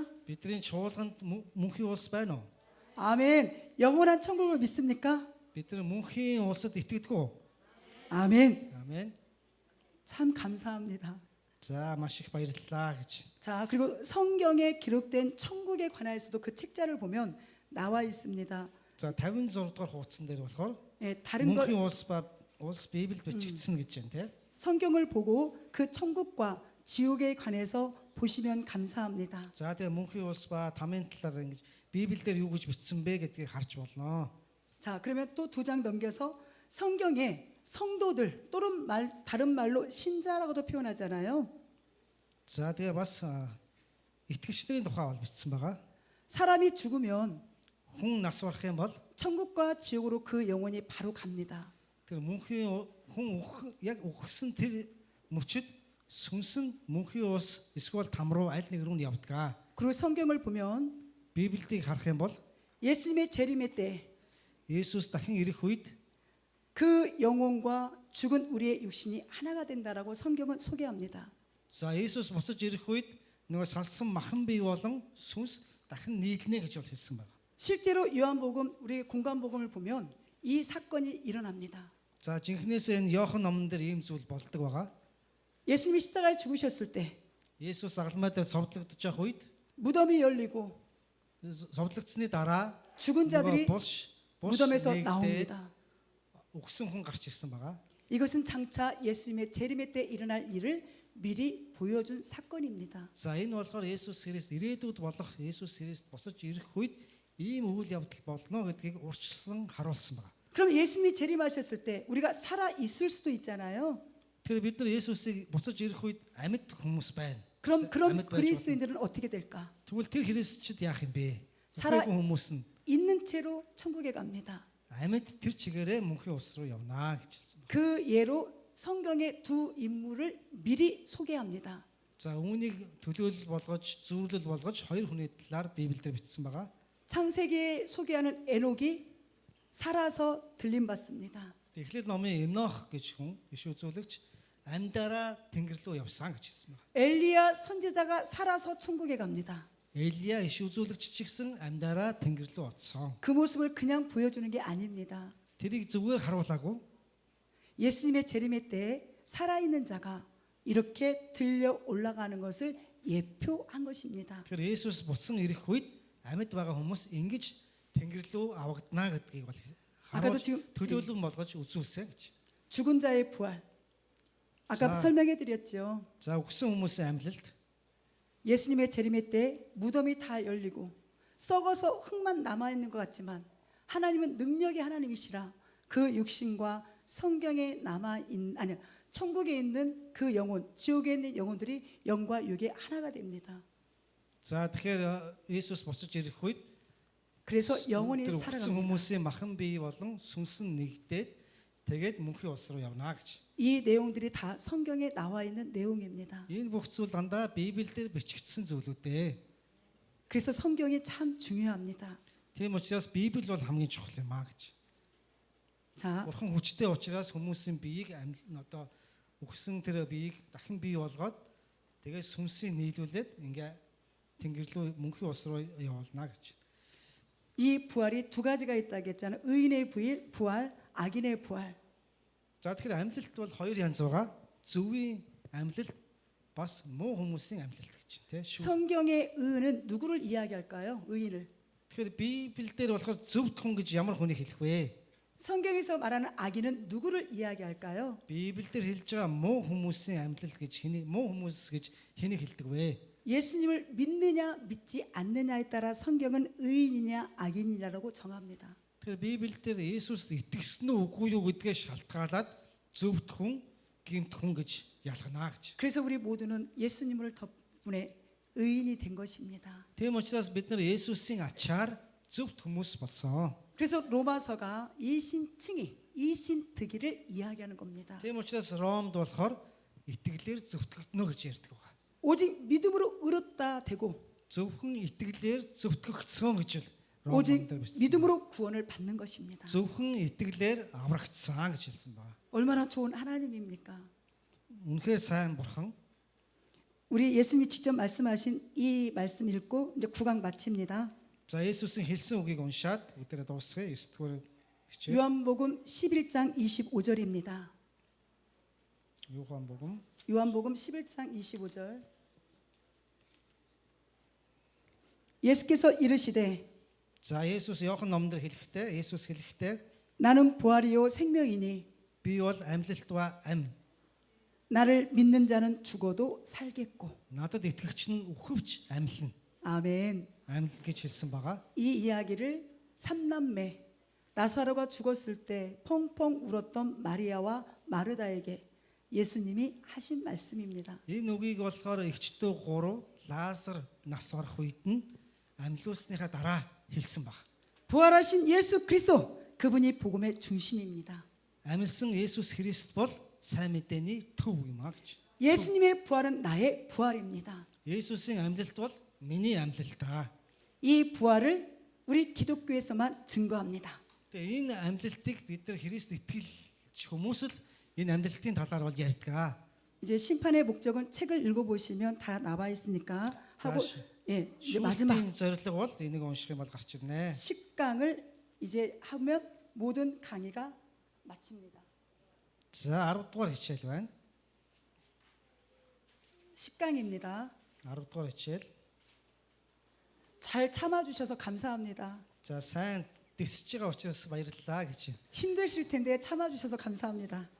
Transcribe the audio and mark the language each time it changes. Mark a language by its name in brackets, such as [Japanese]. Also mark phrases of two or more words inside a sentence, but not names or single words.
[Mongolian] Бидний чуулганд мөнхийн улс байна уу? [Korean] 아멘. 영원한 천국을 믿습니까? [Mongolian] Бид нар мөнхийн улсад итгэдэг үү? [Korean] 아멘. [Mongolian] Амен. [Korean] 참 감사합니다. [Mongolian] За маш их баярлалаа гэж. [Korean] 자, 그리고 성경에 기록된 천국에 관하여서도 그 책자를 보면 나와 있습니다. [Mongolian] За 56 дугаар хуудсан дээр болохоор [Korean] 예, 다른 것 [Mongolian] мөнхийн улс Библиэд бичигдсэн гэж байна те. [Korean] 성경을 보고 그 천국과 지옥에 관해서 보시면 감사합니다. [Mongolian] За тэгээ мөнхийн улс ба тамийн талаар ингэж Библиэлд юу гэж бичсэн бэ гэдгийг харж болно. [Korean] 자, 그러면 또 두 장 넘겨서 성경에 성도들 또는 다른 말로 신자라고도 표현하잖아요. [Mongolian] За тэгээ бас итгэгчдийн тухай бол бичсэн байгаа. [Korean] 사람이 죽으면 [Mongolian] Хүн нас барах юм бол [Korean] 천국과 지옥으로 그 영혼이 바로 갑니다. [Mongolian] тэр мөнхийн хүн яг өгсөн тэр мөчөд сүнсэн мөнхийн улс эсвэл там руу аль нэг рүү нь явдаг. [Korean] 그리고 성경을 보면 [Mongolian] Библиэдийг харах юм бол [Korean] 예수님의 재림의 때 [Mongolian] Иесус дахин ирэх үед [Korean] 그 영혼과 죽은 우리의 육신이 하나가 된다라고 성경은 소개합니다. [Mongolian] за Иесус буцаж ирэх үед нөгөө салсан махан бие болон сүнс дахин нийлнэ гэж бол хэлсэн байна. [Korean] 실제로 요한복음 우리 공간복음을 보면 이 사건이 일어납니다. [Mongolian] За жинхнээс энэ Иохан номон дээр ийм зүйл болдог байгаа. [Korean] 예수님이 십자가에 죽으셨을 때 [Mongolian] Иесус агалмай дээр цовдлогдож явах үед [Korean] 무덤이 열리고 [Mongolian] цовдлогдсны дараа [Korean] 죽은 자들이 [Mongolian] булш [Korean] 무덤에서 [Mongolian] нэгдээд [Korean] 나옵니다. [Mongolian] өгсөн хүн гарч ирсэн байгаа. [Korean] 이것은 장차 예수님의 재림의 때 일어날 일을 미리 보여준 사건입니다. [Mongolian] За энэ болохоор Есүс Христ ирээдүйд болох Есүс Христ босож ирэх үед ийм үйл явдал болно гэдгийг урьдчилан харуулсан байна. [Korean] 그럼 예수님이 재림하셨을 때 우리가 살아 있을 수도 있잖아요. [Mongolian] Тэгэхээр бид нар Есүсийг буцаж ирэх үед амьд хүмүүс байна. [Korean] 그럼 그런 [Mongolian] амьд байж болно. [Korean] 그리스도인들은 어떻게 될까? [Mongolian] Тэгвэл тэр христчид яах юм бэ? [Korean] 살아 [Mongolian] Үхээгүй хүмүүс нь [Korean] 있는 채로 천국에 갑니다. [Mongolian] амьд тэр чигээрээ мөнхийн улс руу явнаа гэж хэлсэн байна. [Korean] 그 예로 성경의 두 인물을 미리 소개합니다. [Mongolian] За үүнийг төлөөлөл болгож, зөвлөл болгож хоёр хүний талаар Библиэлд бичсэн байгаа. [Korean] 창세기에 소개하는 에녹이 살아서 들림 받습니다. [Mongolian] Эхлэл номын Энох гэж хүн иш үзүүлэгч амьдараа тэнгэр рүү явсан гэж хэлсэн байна. [Korean] 엘리야 선지자가 살아서 천국에 갑니다. [Mongolian] Элия иш үзүүлэгч ч гэсэн амьдараа тэнгэр рүү оцсон. [Korean] 그 모습을 그냥 보여주는 게 아닙니다. [Mongolian] Тэрийг зүгээр харуулаагүй. [Korean] 예수님의 재림의 때에 살아있는 자가 이렇게 들려 올라가는 것을 예표한 것입니다. [Mongolian] Тэгэхээр Есүс буцсан ирэх үед амьд байгаа хүмүүс ингэж тэнгэр рүү авагдана гэдгийг бол [Korean] 아까도 [Mongolian] харуулж [Korean] 지금 [Mongolian] төлөөлөн болгож үзүүлсэн гэж. [Korean] 죽은 자의 부활. 아까 자. 설명해 드렸죠. [Mongolian] За өгсөн хүмүүсийн амьлалд [Korean] 예수님의 재림의 때 무덤이 다 열리고 썩어서 흙만 남아 있는 것 같지만 하나님은 능력의 하나님이시라 그 육신과 성경에 남아 있는 아니 천국에 있는 그 영혼, 지옥에 있는 영혼들이 영과 육의 하나가 됩니다. [Mongolian] за тэгэхээр Есүс буцаж ирэх үед [Korean] 그래서 영혼이 [Mongolian] тэр өгсөн [Korean] 살아갑니다. [Mongolian] хүмүүсийн махан бие болон сүнс нь нэгдээд тэгээд мөнхийн улс руу явна гэж. [Korean] 이 내용들이 다 성경에 나와 있는 내용입니다. [Mongolian] Энэ бүх зүйл дандаа Библиэлд бичигдсэн зүйлүүд ээ. [Korean] 그래서 성경이 참 중요합니다. [Mongolian] Тийм учраас Библи бол хамгийн чухал юм аа гэж. [Korean] 자, [Mongolian] Бурхан хүчтэй учраас хүмүүсийн биеийг одоо өгсөн тэр биеийг дахин бий болгоод тэгээд сүнсийг нийлүүлээд ингээ тэнгэр рүү мөнхийн улс руу явуулна гэж. [Korean] 이 부활이 두 가지가 있다고 했잖아요. 의인의 부활, 악인의 부활. [Mongolian] За тэгэхээр амьлалт бол хоёр янз байгаа. Зөвийн амьлалт бас муу хүмүүсийн амьлалт гэж тийм шүү. [Korean] 성경의 의인은 누구를 이야기할까요? 의인을. [Mongolian] Тэгэхээр Библиэлд болохоор зөвхт хүн гэж ямар хүнийг хэлэх вэ? [Korean] 성경에서 말하는 악인은 누구를 이야기할까요? [Mongolian] Библиэлд хэлж байгаа муу хүмүүсийн амьлал гэж хэний муу хүмүүс гэж хэнийг хэлдэг вэ? [Korean] 예수님을 믿느냐 믿지 않느냐에 따라 성경은 의인이냐 악인이냐라고 정합니다. [Mongolian] Тэгэхээр Библиэлд Есүст итгэсэн үү үгүй юу гэдгээ шалтгаалаад зөвхт хүн, гэмт хүн гэж ялгана гэж. [Korean] 그래서 우리 모두는 예수님을 덕분에 의인이 된 것입니다. [Mongolian] Тийм учраас бид нар Есүсийн ачаар зөвхт хүмүүс болсон. [Korean] 그래서 로마서가 이신칭의, 이신득이를 이야기하는 겁니다. [Mongolian] Тийм учраас Ромд болохоор итгэлээр зөвтгөгднө гэж ярьдаг байна. [Korean] 오직 믿음으로 의롭다 되고 [Mongolian] Зөвхөн итгэлээр зөвтгөгдсөн гэж л [Korean] 오직 [Mongolian] Ромд бичсэн. [Korean] 믿음으로 구원을 받는 것입니다. [Mongolian] Зөвхөн итгэлээр аврагдсан гэж хэлсэн байна. [Korean] 얼마나 좋은 하나님입니까? [Mongolian] Үнэхээр сайн бурхан. [Korean] 우리 예수님이 직접 말씀하신 이 말씀 읽고 이제 9강 마칩니다. [Mongolian] За Есүсийн хэлсэн үгийг уншаад бүгдээ дуусгая. 9-р хичээл. [Korean] 요한복음 11장 25절입니다. [Mongolian] Юханбогом [Korean] 요한복음 11장 25절. 예수께서 이르시되 [Mongolian] За Есүс Иохан номдэр хэлэхдээ Есүс хэлэхдээ [Korean] 나는 부활이요 생명이니 [Mongolian] би бол амьлалт ба ам. [Korean] 나를 믿는 자는 죽어도 살겠고. [Mongolian] Надад итгэгч нь үхвч амьлна. [Korean] 아멘. [Mongolian] Амьл гэж хэлсэн байгаа. [Korean] 이 이야기를 삼남매 나사로가 죽었을 때 펑펑 울었던 마리아와 마르다에게 예수님이 하신 말씀입니다. [Mongolian] Энэ үгийг болохоор эгчдөө 3 Лазар нас барах үед нь амьлуулсныхаа дараа хэлсэн баг. [Korean] 부활하신 예수 그리스도 그분이 복음의 중심입니다. [Mongolian] Амьлсан Есүс Христ бол сайн мэдээний төв юм а гэж. [Korean] 예수님의 부활은 나의 부활입니다. [Mongolian] Есүсийн амьлалт бол миний амьлалтаа. [Korean] 이 부활을 우리 기독교에서만 증거합니다. [Mongolian] Тэгээ энэ амьлалтыг бид нар Христ итгэж хүмүүс л энэ амьлалтын талаар бол ярьдаг. [Korean] 이제 심판의 목적은 책을 읽어보시면 다 나와 있으니까 하고 예 이제 마지막 [Mongolian] Шүүхийн зорилго бол энийг унших юм бол гарч ирнэ. [Korean] 10강을 이제 하면 모든 강의가 마칩니다. [Mongolian] За 10 дугаар хичээл байна. [Korean] 10강입니다. [Mongolian] 10 дугаар хичээл. [Korean] 잘 참아주셔서 감사합니다. [Mongolian] За сайн дэсэж байгаа учраас баярлалаа гэж. [Korean] 힘드실 텐데 참아주셔서 감사합니다.